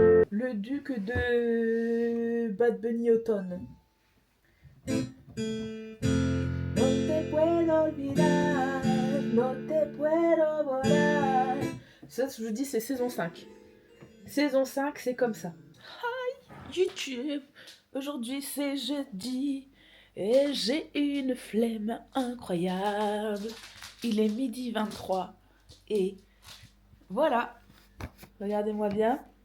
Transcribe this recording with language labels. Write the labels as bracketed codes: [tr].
[fr] Le duc de Bad Bunny Automne. [es] No te puedo olvidar, no te puedo borrar. [fr] Ça, je vous dis, c'est saison 5. Saison 5, c'est comme ça. [en] Hi, YouTube. [fr] Aujourd'hui, c'est jeudi. Et j'ai une flemme incroyable. Il est 12h23. Et voilà. Regardez-moi bien.